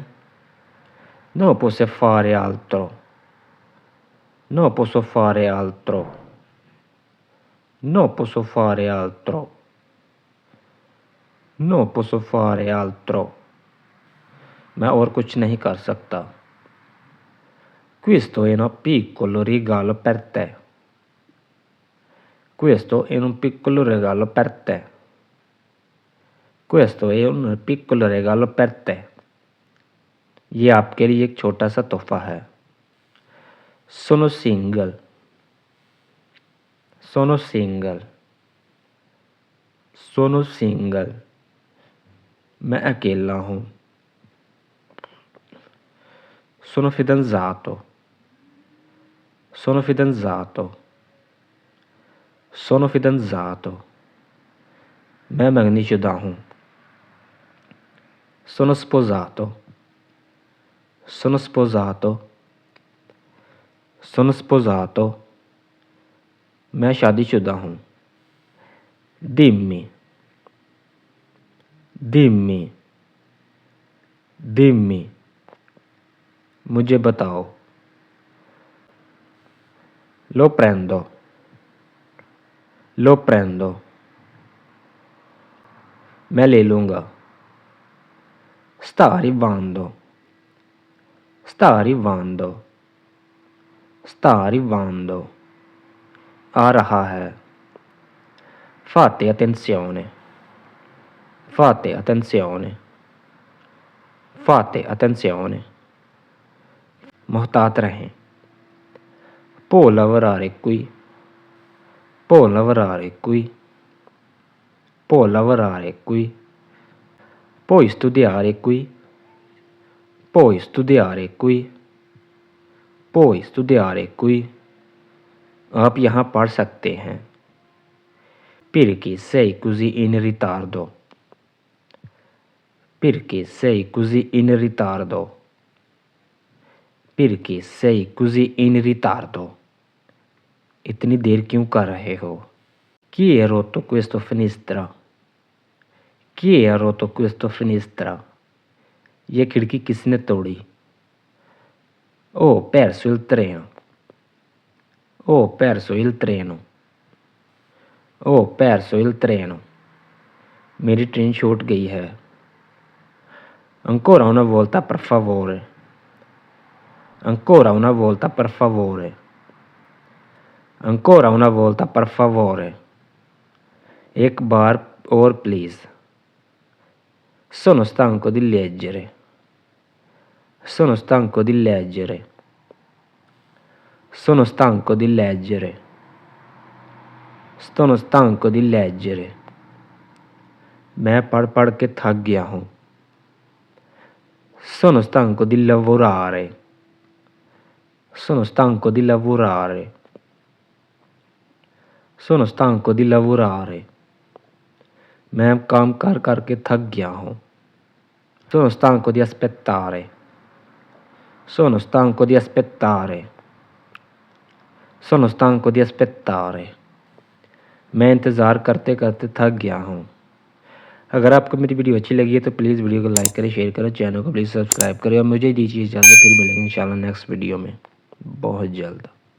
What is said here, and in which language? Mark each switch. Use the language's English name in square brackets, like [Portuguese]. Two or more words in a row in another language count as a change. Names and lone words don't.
[Italian] Non posso fare altro. Non posso fare altro. Non posso fare altro. Non posso fare altro. [Urdu] میں اور کچھ نہیں کر سکتا. [Italian] Questo è un piccolo regalo per te. Questo è un piccolo regalo per te. Questo è un piccolo regalo per te. [Urdu] یہ آپ کے لیے ایک چھوٹا سا تحفہ ہے. [Italian] Sono single. Sono single. Sono single. [Urdu] میں اکیلا ہوں. [Italian] Sono fidanzato. Sono fidanzato. sono fidanzato, [Urdu] میں منگنی شدہ ہوں. [Italian] sono sposato, sono sposato, sono sposato, [Urdu] میں شادی شدہ ہوں. [Italian] dimmi, dimmi, dimmi, [Urdu] مجھے بتاؤ. [Italian] lo prendo, lo prendo, [Urdu] میں لے لوں گا. [Italian] sta arrivando, sta arrivando, sta arrivando, [Urdu] آ رہا ہے. [Italian] fate attenzione, fate attenzione, fate attenzione, [Urdu] محتاط رہیں. [Italian] può lavorare qui, può lavorare qui, può lavorare qui, puoi studiare qui, puoi studiare qui, puoi studiare qui, [Urdu] آپ یہاں پڑھ سکتے ہیں. [Italian] perché sei così in ritardo, perché sei così in ritardo, perché sei così in ritardo, [Urdu] اتنی دیر کیوں کر رہے ہو. [Italian] chi ha rotto questo finestra, chi ha rotto questo finestra, [Urdu] یہ کھڑکی کس نے توڑی. [Italian] ho perso il treno, ho perso il treno, ho perso il treno, [Urdu] میری ٹرین چھوٹ گئی ہے. [Italian] ancora una volta per favore, ancora una volta per favore, ancora una volta per favore, [Urdu] ایک بار اور پلیز. [Italian] sono stanco di leggere, sono stanco di leggere, sono stanco di leggere, sono stanco di leggere, [Urdu] میں پڑھ پڑھ کے تھک گیا ہوں. [Italian] sono stanco di lavorare, sono stanco di lavorare, sono stanco di lavorare, [Urdu] میں کام کر کر کے تھک گیا ہوں. [Italian] sono stanco di aspettare, sono stanco di aspettare, sono stanco di aspettare, [Urdu] میں انتظار کرتے کرتے تھک گیا ہوں. اگر آپ کو میری ویڈیو اچھی لگی ہے تو [English] please video [Urdu] کو لائک کریں، شیئر کریں، چینل کو [English] please subscribe [Urdu] کریں اور مجھے دیجیے اجازت. پھر ملیں گے ان شاء اللہ [English] next video [Urdu] میں بہت جلد.